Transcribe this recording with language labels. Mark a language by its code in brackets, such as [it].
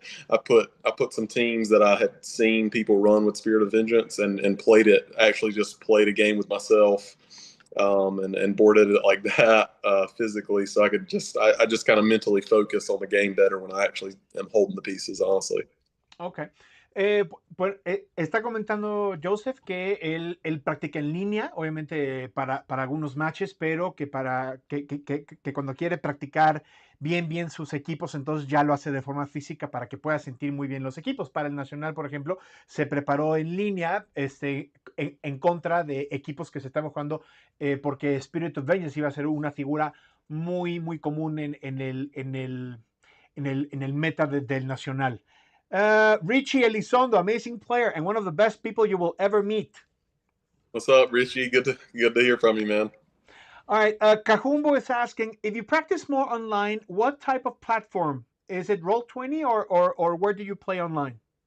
[en] I put some teams that I had seen people run with Spirit of Vengeance and played it. Actually, just played a game with myself, and boarded it like that physically, so I just kind of mentally focus on the game better when I actually am holding the pieces, honestly. Okay. [es] Pues, está comentando Joseph que él practica en línea, obviamente para algunos matches, pero que cuando quiere practicar bien sus equipos, entonces ya lo hace de forma física para que pueda sentir muy bien los equipos. Para el Nacional, por ejemplo, se preparó en línea en contra de equipos que se estaban jugando, porque Spirit of Vengeance iba a ser una figura muy común en el meta del Nacional. [en] Richie Elizondo, amazing player and one of the best people you will ever meet. What's up, Richie? Good to hear from you, man. All right. Kahumbo is asking, if you practice more online, what type of platform? Is it Roll20 or where do you play online?